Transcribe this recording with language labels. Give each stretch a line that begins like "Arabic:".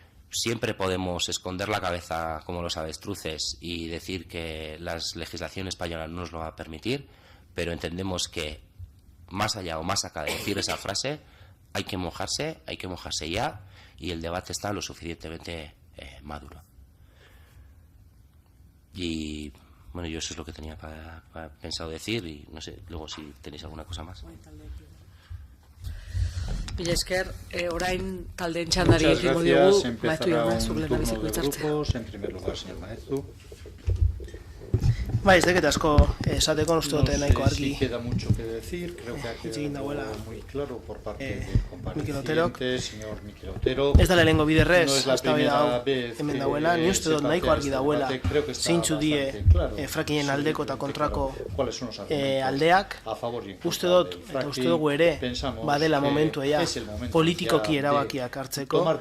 Spanish: Siempre podemos esconder la cabeza como los avestruces y decir que la legislación española no nos lo va a permitir, pero entendemos que más allá o más acá de decir esa frase, hay que mojarse ya, y el debate está lo suficientemente maduro. Y bueno, yo eso es lo que tenía pensado decir, y no sé, luego si tenéis alguna cosa más.
Basque: Mila esker, orain taldeen txandari ekingo diogu, Maestu jauna, zuk lehendabiziko hitzartzea.
Spanish: En primer lugar, señor Maestu.
Basque: Bai, ez deket asko esateko uste dute nahiko argi.
Spanish: Sí queda mucho que decir, creo que ha quedado muy claro por parte del compareciente, señor Mikel Otero.
Basque: Ez da lehenengo biderrez, ez da hau hemen dauela, ni uste dut nahiko argi dauela zeintzu die frackingen aldeko eta kontrako aldeak. Uste dut, eta uste dugu ere, badela momentu ea politikoki erabakiak hartzeko.